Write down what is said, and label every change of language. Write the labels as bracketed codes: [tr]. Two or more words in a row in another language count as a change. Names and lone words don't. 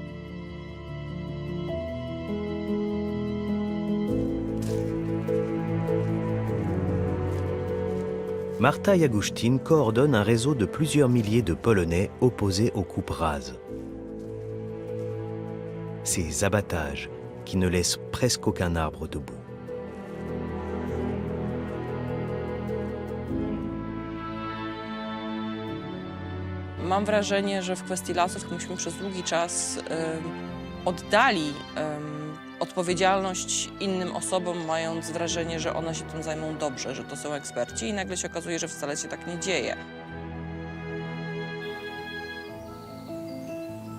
[fr] Marta Jagusztin coordonne un réseau de plusieurs milliers de Polonais opposés aux coupes rases. Ces abattages qui ne laissent presque aucun arbre debout. [pl] Mam wrażenie, że w kwestii lasów myśmy przez długi czas oddali odpowiedzialność innym osobom, mając wrażenie, że one się tym zajmą dobrze, że to są eksperci i nagle się okazuje, że wcale się tak nie dzieje.